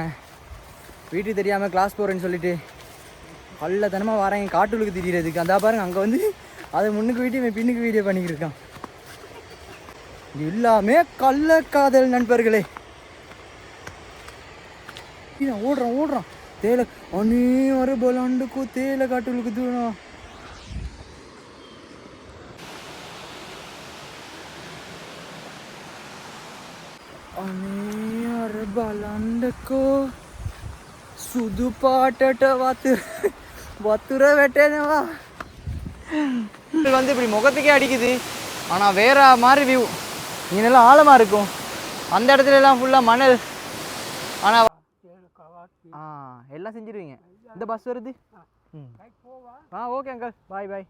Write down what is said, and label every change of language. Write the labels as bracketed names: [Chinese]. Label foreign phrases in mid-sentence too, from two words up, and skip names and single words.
[Tamil] வீட்டுக்கு தெரியாமல் கிளாஸ் போகிறேன்னு சொல்லிட்டு கள்ளத்தனமாக வராங்க காட்டுலுக்கு திடீரதுக்கு. அந்த பாருங்க அங்கே வந்து அதை முன்னுக்கு வீடியோ பின்னுக்கு வீடியோ பண்ணிக்கிட்டு இருக்கான். எல்லாமே கள்ளக்காதல் நண்பர்களே. ஓடுறான் தேயிலை அனே வர பலாண்டுக்கும் தேயிலை காட்டுலுக்கு தூரம். [Sinhala] බලන්නකෝ සුදු පාටට වතුර වැටෙනවා. [Tamil] வந்து இப்படி முகத்துக்கே அடிக்குது. ஆனால் வேற மாதிரி வியூ. இங்கெல்லாம் ஆழமாக இருக்கும். அந்த இடத்துல எல்லாம் ஃபுல்லாக மணல். ஆனால் எல்லாம் செஞ்சிருவீங்க. இந்த பஸ் வருது. [English] okay uncle, bye bye.